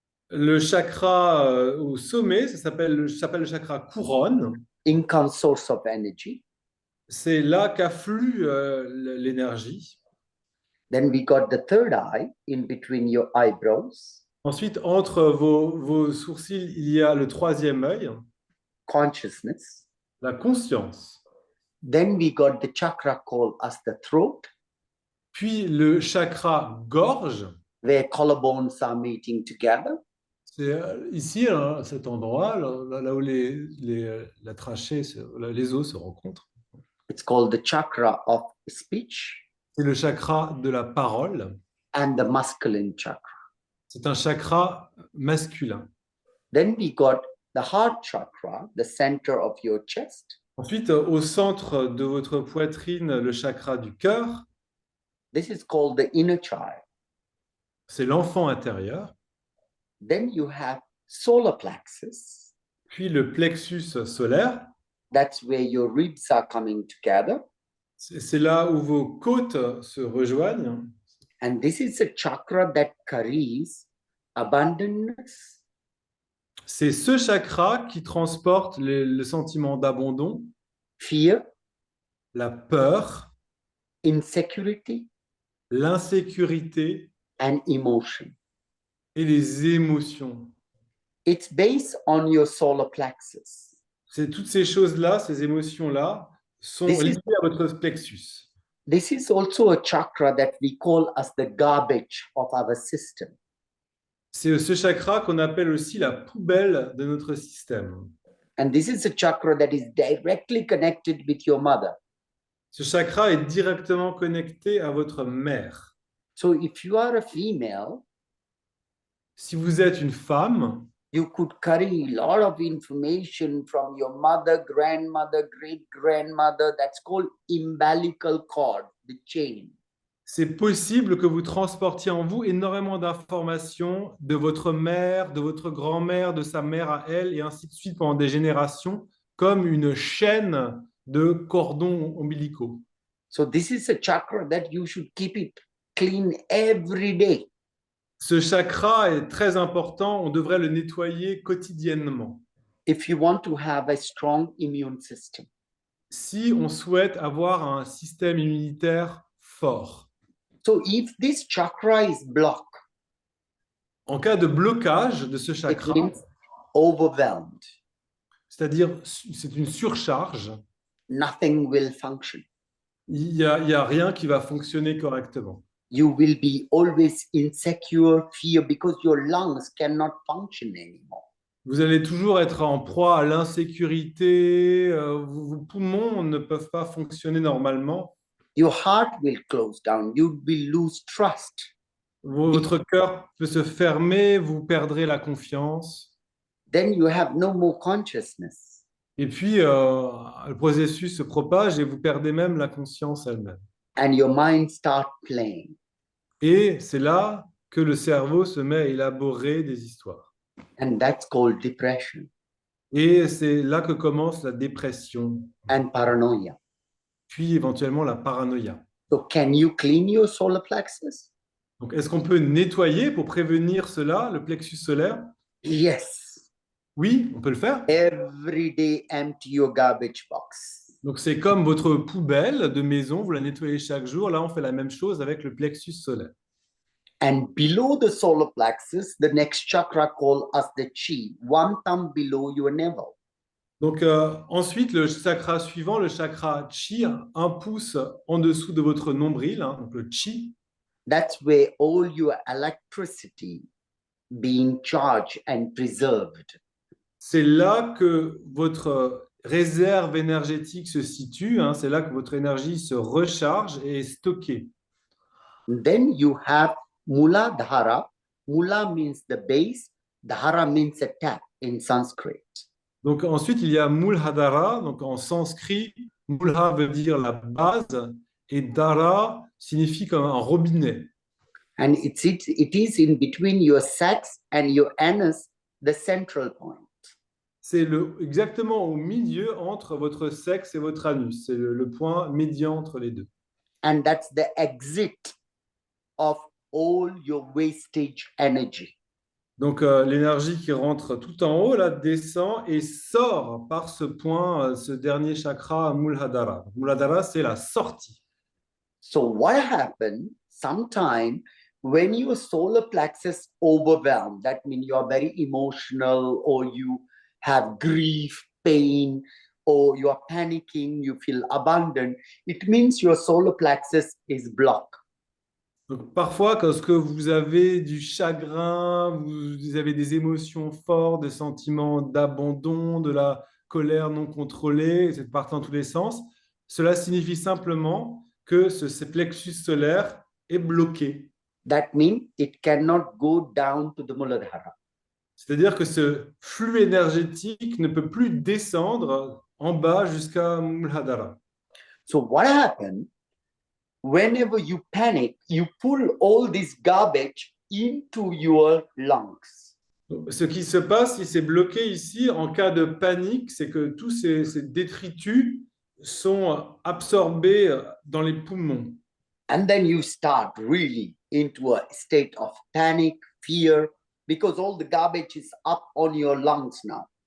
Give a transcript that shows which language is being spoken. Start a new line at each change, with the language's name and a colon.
French: Le chakra au sommet, ça s'appelle le chakra couronne.
English: Income source of energy.
French: C'est là qu'afflue l'énergie.
English: Then we got the third eye in between your eyebrows.
French: Ensuite, entre vos sourcils, il y a le 3e œil,
English: Consciousness.
French: la conscience.
English: Then we got the chakra called as the throat,
French: Puis le chakra gorge,
English: where collarbones are meeting together.
French: C'est ici, à cet endroit, là où la trachée, les os se rencontrent.
English: It's called the chakra of speech
French: C'est le chakra de la parole.
English: and the masculine chakra.
French: C'est un chakra masculin.
English: Then we got the heart chakra, the center of your chest.
French: Ensuite, au centre de votre poitrine, le chakra du cœur,
English: This is called the inner child.
French: c'est l'enfant intérieur.
English: Then you have solar plexus.
French: Puis le plexus solaire,
English: That's where your ribs are coming together.
French: c'est là où vos côtes se rejoignent.
English: And this is a chakra that carries abundance,
French: C'est ce chakra qui transporte le sentiment d'abandon,
English: fear,
French: la peur,
English: insecurity,
French: l'insécurité
English: and emotion.
French: et les émotions.
English: It's based on your solar plexus.
French: C'est toutes ces choses-là, ces émotions-là, sont
English: This is-
French: liées à votre plexus.
English: This is also a chakra that we call as the garbage of our system.
French: C'est ce chakra qu'on appelle aussi la poubelle de notre système.
English: And this is a chakra that is directly connected with your mother.
French: Ce chakra est directement connecté à votre mère.
English: So if you are a female,
French: Si vous êtes une femme,
English: you could carry a lot of information from your mother, grandmother, great grandmother. That's called umbilical cord, the chain.
French: c'est possible que vous transportiez en vous énormément d'informations de votre mère, de votre grand-mère, de sa mère à elle, et ainsi de suite pendant des générations, comme une chaîne de cordons ombilicaux.
English: So this is a chakra that you should keep it clean every day.
French: Ce chakra est très important, on devrait le nettoyer quotidiennement.
English: If you want to have a strong immune system.
French: Si on souhaite avoir un système immunitaire fort.
English: So if this chakra is blocked,
French: En cas de blocage de ce
English: it
French: chakra,
English: means overwhelmed.
French: c'est-à-dire c'est une surcharge,
English: Nothing will function.
French: il y a rien qui va fonctionner correctement.
English: You will be always insecure, fear, because your lungs cannot function anymore.
French: Vous allez toujours être en proie à l'insécurité, vos poumons ne peuvent pas fonctionner normalement,
English: Your heart will close down. You will lose trust.
French: votre cœur peut se fermer, vous perdrez la confiance,
English: Then you have no more consciousness.
French: et puis le processus se propage et vous perdez même la conscience elle-même.
English: And your mind start playing.
French: Et c'est là que le cerveau se met à élaborer des histoires.
English: And that's called depression
French: Et c'est là que commence la dépression,
English: and paranoia.
French: puis éventuellement la paranoïa.
English: So can you clean your solar plexus?
French: Donc, est-ce qu'on peut nettoyer pour prévenir cela, le plexus solaire?
English: Yes.
French: Oui, on peut le faire.
English: Every day empty your garbage box.
French: Donc, c'est comme votre poubelle de maison, vous la nettoyez chaque jour. Là, on fait la même chose avec le plexus solaire.
English: And below the solar plexus, the next chakra called as the chi, one thumb below your navel.
French: Donc, ensuite, le chakra suivant, le chakra chi, un pouce en dessous de votre nombril, hein, donc le chi.
English: That's where all your electricity being charged and preserved.
French: C'est là que votre réserve énergétique se situe, hein, c'est là que votre énergie se recharge et est stockée.
English: Then you have Muladhara. Mula means the base, Dhara means a tap in Sanskrit.
French: Donc ensuite, il y a Muladhara, donc en sanskrit, Mulha veut dire la base et Dhara signifie comme un robinet.
English: And it is in between your sex and your anus, the central point.
French: C'est exactement au milieu entre votre sexe et votre anus. C'est le point médian entre les deux.
English: And that's the exit of all your wastage energy.
French: Donc l'énergie qui rentre tout en haut, là, descend et sort par ce point, ce dernier chakra, Muladhara. Muladhara, c'est la sortie.
English: So what happened sometime when your solar plexus overwhelmed, that means you are very emotional or you have grief, pain, or you are panicking, you feel abandoned, it means your solar plexus is blocked.
French: Donc, parfois, lorsque vous avez du chagrin, vous avez des émotions fortes, des sentiments d'abandon, de la colère non contrôlée, c'est parti dans tous les sens, cela signifie simplement que ce plexus solaire est bloqué.
English: That means it cannot go down to the Muladhara.
French: C'est-à-dire que ce flux énergétique ne peut plus descendre en bas jusqu'à Muladhara.
English: So what happened? Whenever you panic, you pull all this garbage into your lungs.
French: Ce qui se passe, si c'est bloqué ici, en cas de panique, c'est que tous ces détritus sont absorbés dans les poumons.
English: And then you start really into a state of panic, fear, because all the garbage is up on your lungs now.